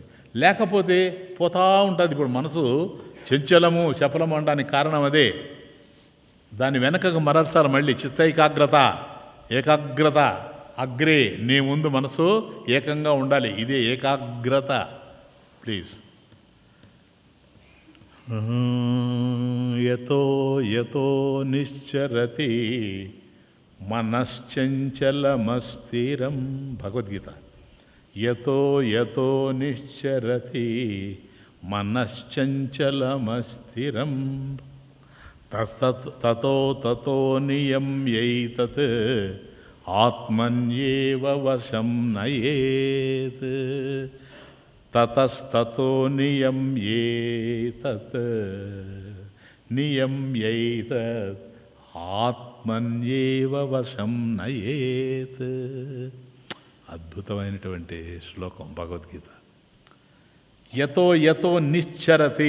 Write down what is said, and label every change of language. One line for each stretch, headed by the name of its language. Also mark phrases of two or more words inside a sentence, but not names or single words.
Telugu: లేకపోతే పోతా ఉంటుంది. ఇప్పుడు మనసు చంచలము చపలము అనడానికి కారణం అదే. దాని వెనకకు మరల్చాలి మళ్ళీ. చిత్తైకాగ్రత, ఏకాగ్రత అగ్రే. నీ ముందు మనసు ఏకంగా ఉండాలి. ఇదే ఏకాగ్రత. ప్లీజ్.
Sanskrit: యతో యతో నిశ్చరతి మనశ్చంచలమస్థిరం.
Telugu: భగవద్గీత.
Sanskrit: యతో యతో నిశ్చరతి మనశ్చంచలమస్థిరం తతో తతో నియమ్యైతత్ ఆత్మన్యేవ వశం నయేత్. తతస్తతో నియమ్యేతత్ నియమ్యైతత్ ఆత్మన్యేవ వశం నయేత్.
Telugu: అద్భుతమైనటువంటి శ్లోకం భగవద్గీత.
Sanskrit: యతో యతో నిశ్చరతి.